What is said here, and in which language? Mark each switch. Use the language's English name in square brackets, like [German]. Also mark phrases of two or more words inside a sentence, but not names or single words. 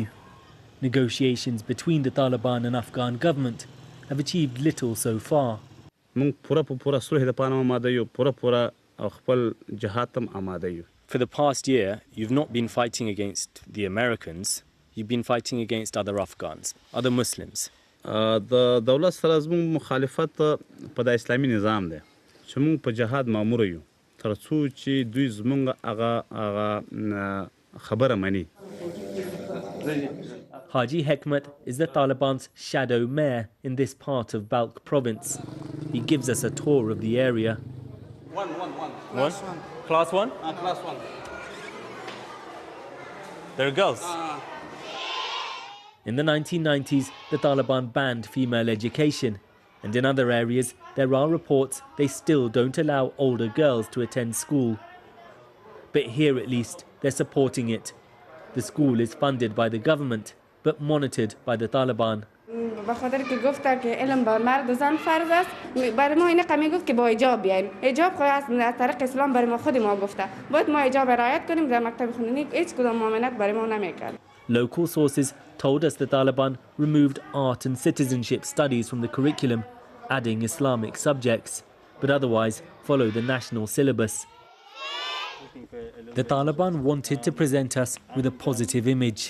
[English] Negotiations between the Taliban and Afghan government have achieved little so far. For the past year, you've not been fighting against the Americans, you've been fighting against other Afghans, other Muslims. [Pashto] The دولت سره زموږ مخالفت په د اسلامي نظام دی چې موږ په جهاد مامور یو تر څو چې دوی زموږ هغه خبره مني. [English] Haji Hekmat is the Taliban's shadow mayor in this part of Baalkh province. He gives us a tour of the area. One. Class 1? Class 1. There are girls. In the 1990s, the Taliban banned female education. And in other areas, there are reports they still don't allow older girls to attend school. But here at least, they're supporting it. The school is funded by the government, but monitored by the Taliban. [Persian] بخاطر که گفته که علم بر مرد و زن فرض است برای ما این قمی گفت که با حجاب بیایم حجاب خود از طریق اسلام برای ما خود ما گفته باید ما حجاب رعایت کنیم در مکتب خوندنی هیچ کدام مؤمنت برای ما نمیکرد. [English] Local sources told us the Taliban removed art and citizenship studies from the curriculum, adding Islamic subjects, but otherwise follow the national syllabus. The Taliban wanted to present us with a positive image.